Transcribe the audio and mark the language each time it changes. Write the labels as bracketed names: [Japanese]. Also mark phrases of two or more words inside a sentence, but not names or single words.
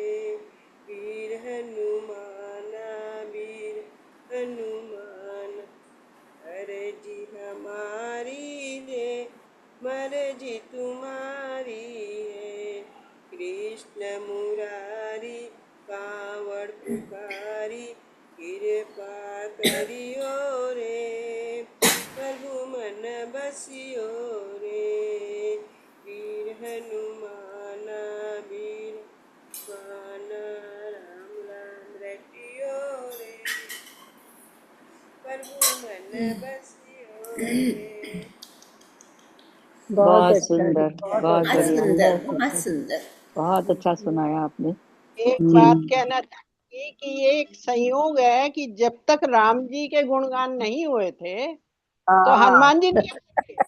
[Hindi] वीर हनुमान अर्जी हमारी रे मर्जी तुम्हारी है। कृष्ण मुरारी कांवड़ पुकारी, कृपा करियो रे प्रभु मन बसियो रे। वीर हनुमान राम राम रटियो रे प्रभु मन बसियो रे। बहुत बहुत अच्छा जी, सुंदर, बहुत बहुत अच्छा, बढ़िया, बहुत बहुत अच्छा। सुंदर। बहुत अच्छा सुनाया आपने। एक बात कहना चाहिए कि ये एक संयोग है कि जब तक राम जी के गुणगान नहीं हुए थे तो हनुमान जी नहीं आए थे।